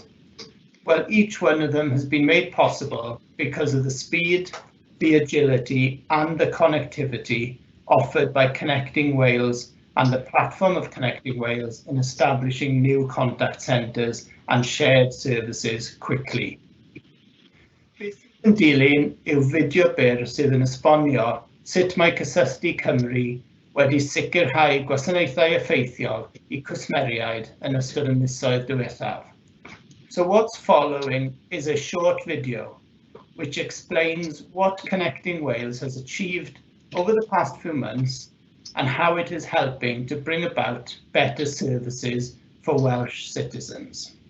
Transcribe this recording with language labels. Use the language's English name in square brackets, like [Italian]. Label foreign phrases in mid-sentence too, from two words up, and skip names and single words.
[English] Well, each one of them has been made possible because of the speed, the agility and the connectivity offered by Connecting Wales and the platform of Connecting Wales in establishing new contact centres and shared services quickly. [Welsh] Beth yn dilyn yw fideo byr sydd yn esbonio sut mae Cysylltu Cymru wedi sicrhau gwasanaethau effeithiol I cwsmeriaid yn ystod y misoedd diwethaf. [English] So what's following is a short video which explains what Connecting Wales has achieved over the past few months and how it is helping to bring about better services for Welsh citizens.